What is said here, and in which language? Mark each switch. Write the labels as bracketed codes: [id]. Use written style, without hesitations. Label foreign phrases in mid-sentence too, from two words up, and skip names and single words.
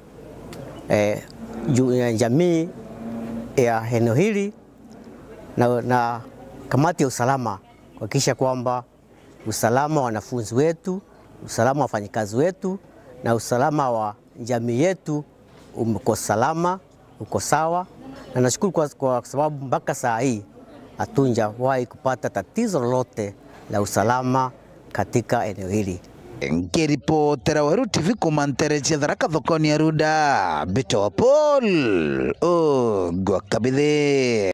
[sw] jamii ya eneo hili na kamati ya usalama kuhakikisha kwamba usalama wa wanafunzi wetu, usalama wa wafanyikazi wetu na usalama wa jamii yetu uko salama, uko sawa. Na nashukuru kwa sababu mpaka saa hii hatujawahi kupata tatizo lolote la usalama katika eneo hili. [mer] Nkiripotera Weru TV kumantere cia Tharaka thokoni ya Runda, Bito Paul Kabethi.